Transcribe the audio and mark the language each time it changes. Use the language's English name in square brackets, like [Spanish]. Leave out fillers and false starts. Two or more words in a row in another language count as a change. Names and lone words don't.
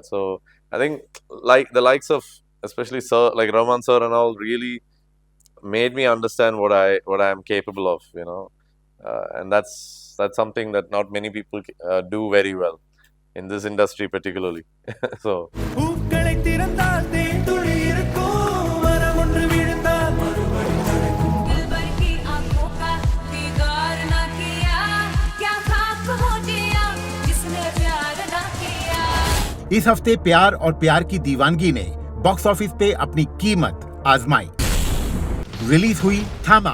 [English] So I think like the likes of especially Sir, like Rahman Sir and all, really made me understand what I am capable of, and that's something that not many people do very well in this industry particularly. So [Tamil] பூக்களை திறந்தால் தேன் துளி இருக்கும் மரம் ஒன்று விழுந்தால் மறுபடி தழைக்கும் [Hindi] दिलबर की आंखों का दीदार ना किया क्या खाक हो जिया जिसने प्यार ना किया। इस हफ्ते प्यार और प्यार की दीवानगी ने [English] box office [Hindi] पे अपनी कीमत आजमाई। रिलीज हुई थामा।